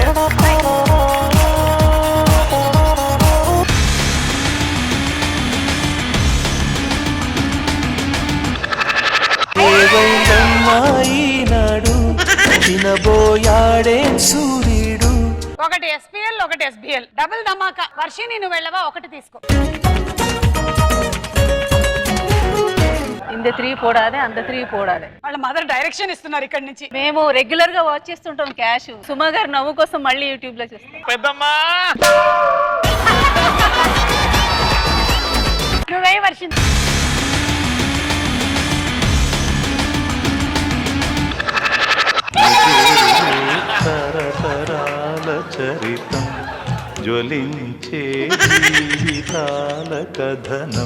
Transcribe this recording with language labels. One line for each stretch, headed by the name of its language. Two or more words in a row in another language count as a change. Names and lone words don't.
Telugu: ఈనాడు తినబోయాడే సూర్యుడు. ఒకటి SPL ఒకటి SBL డబుల్ ధమాకా. వర్షిని నువ్వు వెళ్ళవా? ఒకటి తీసుకో.
Tamil: இந்த 3 போடாதே அந்த 3 போடாதே.
Telugu: వాళ్ళ మదర్ డైరెక్షన్ ఇస్తున్నారు ఇక్కడ నుంచి. మేము రెగ్యులర్ గా వాచ్ చేస్తుంటాం క్యాష్. సుమా గారు నవ్వు కోసం మళ్ళీ యూట్యూబ్ లో చూస్తాం. పెద్దమ్మా నువ్వే వర్షిని. తరతరాల చరితం జ్వలించే జీవితాల కథనం.